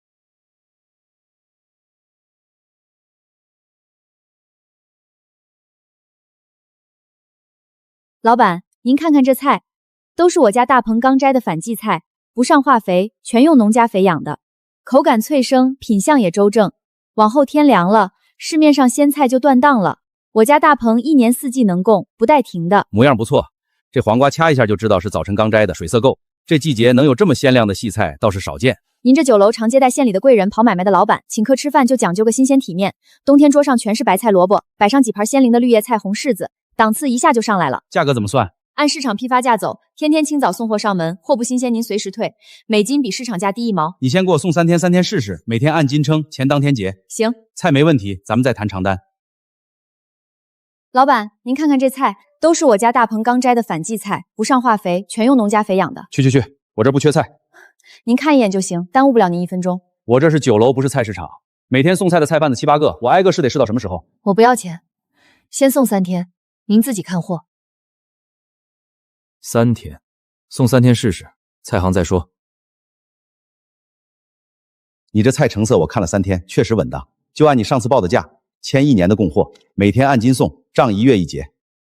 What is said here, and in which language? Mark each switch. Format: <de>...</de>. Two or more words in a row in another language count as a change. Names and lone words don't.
<zh>老板，您看看這菜，都是我家大棚剛摘的反季菜，不上化肥，全用農家肥養的，口感脆生，品相也周正。往後天涼了，市面上鮮菜就斷檔了，我家大棚一年四季能供，不帶停的。模樣不錯，這黃瓜掐一下就知道是早晨剛摘的，水色夠。這季節能有這麼鮮亮的細菜倒是少見。您這酒樓常接待縣裡的貴人、跑買賣的老板，請客吃飯就講究個新鮮體面。冬天桌上全是白菜蘿蔔，擺上幾盤鮮靈的綠葉菜、紅柿子，檔次一下就上來了。價格怎麼算？按市場批發價走，天天清早送貨上門，貨不新鮮您隨時退，每斤比市場價低1毛。你先给我送3天，3天試試，每天按斤稱，錢當天結。行，菜沒問題，咱們再談長單。老板，您看看這菜，都是我家大棚剛摘的反季菜，不上化肥，全用農家肥養的。去，我這不缺菜。您看一眼就行，耽誤不了您1分鐘。我這是酒樓，不是菜市場，每天送菜的菜販子7、8個，我挨個試得試到什麼時候？我不要錢，先送3天，您自己看貨。 3天，送3天試試，菜行再說。你這菜成色我看了3天，確實穩當，就按你上次報的價，簽1年的供貨，每天按斤送，賬1月1結。</zh>